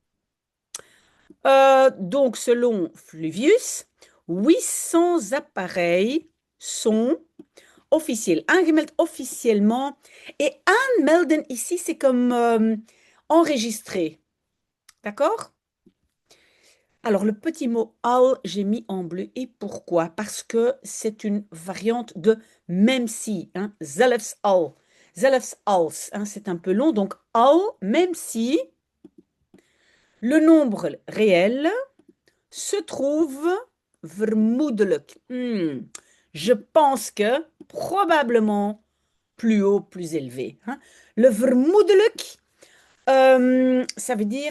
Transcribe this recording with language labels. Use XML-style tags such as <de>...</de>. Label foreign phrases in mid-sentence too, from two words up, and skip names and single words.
<fr>Donc, selon Fluvius, 800 appareils sont officiels, aangemeld officiellement. Et aanmelden ici, c'est comme enregistrer. D'accord? Alors, le petit mot al, j'ai mis en bleu. Et pourquoi? Parce que c'est une variante de même si. Hein,</fr> <nl>zelfs al. Zelfs als.</nl> <fr>Hein, c'est un peu long. Donc, al, même si le nombre réel se trouve vermoedelijk. Je pense que probablement plus haut, plus élevé. Hein. Le vermoedelijk, ça veut dire...</fr>